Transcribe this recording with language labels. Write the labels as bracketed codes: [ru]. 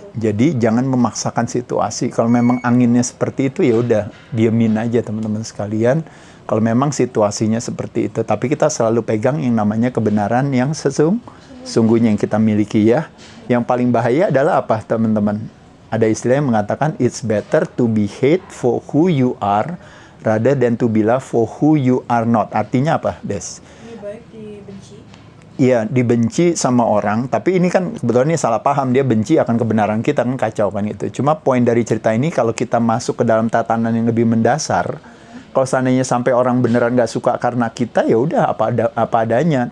[id] Jadi jangan memaksakan situasi. Kalau memang anginnya seperti itu, ya udah diemin aja teman-teman sekalian. Kalau memang situasinya seperti itu, tapi kita selalu pegang yang namanya kebenaran yang sesungguhnya yang kita miliki ya. Yang paling bahaya adalah apa, teman-teman? Ada istilah yang mengatakan [en] it's better to be hate for who you are rather than to be loved for who you are not. [id] Artinya apa, Des? Lebih baik dibenci. Iya, dibenci sama orang, tapi ini kan kebetulan ini salah paham, dia benci akan kebenaran kita, kan kacau kan gitu. Cuma poin dari cerita ini, kalau kita masuk ke dalam tatanan yang lebih mendasar, kalau seandainya sampai orang beneran nggak suka karena kita, ya udah apa adanya.